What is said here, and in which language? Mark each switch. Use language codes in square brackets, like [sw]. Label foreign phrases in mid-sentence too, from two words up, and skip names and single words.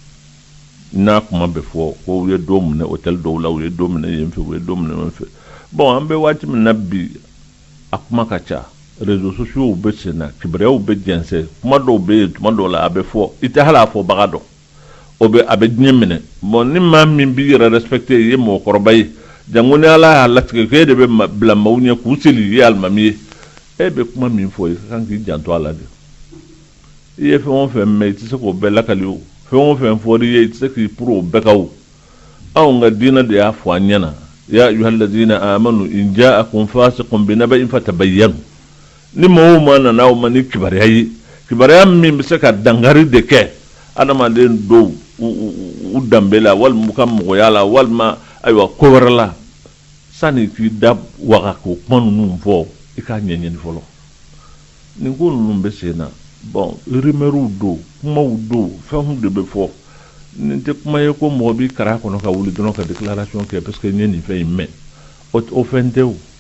[bm] n'a kuma bɛ fɔ ko u ye don minɛ hôtel dɔw la u ye don minɛ yen fɛ u ye don minɛ yen fɛ bon an bɛ waati min na bi a kuma ka ca [fr] réseaux sociaux [bm] bɛ sen na kibaruyaw bɛ jɛnsɛn kuma dɔw bɛ yen tuma dɔw la a bɛ fɔ i tɛ hali a fɔbaga dɔn o bɛ a bɛ diɲɛ minɛ bon ni maa min b'i yɛrɛ respecté i ye mɔgɔkɔrɔba ye jango ni ala y'a latigɛ ko e de bɛ bila maaw ɲɛ k'u seli i ye alimami ye e bɛ kuma min fɔ i ka kan k'i janto a la de i ye fɛn o fɛn mɛn i tɛ se k'o bɛɛ lakali o fɛn o fɛn fɔr'i ye i tɛ se k'i puru o bɛɛ kan o anw ka diinɛ de y'a fɔ an ɲɛna [ar] يا أيها الذين آمنوا إن جاءكم فاسق بنبإ فتبينوا [bm] ni maa o maa nana aw ma ni kibaruya ye kibaruya min bɛ se ka dankari de kɛ adamaden dɔw u danbe la walima u ka mɔgɔya la walima ayiwa ko wɛrɛ la sani k'i da waga k'o kuma ninnu fɔ i k'a ɲɛɲini fɔlɔ nin ko ninnu bɛ sen na bon rumeurs don kumaw don fɛnw de bɛ fɔ nin tɛ kuma ye ko mɔgɔ b'i kara kɔnɔ ka wuli dɔrɔn ka déclaration kɛ [fr] parce que [bm] n ye nin fɛn in mɛn o fɛn tɛ o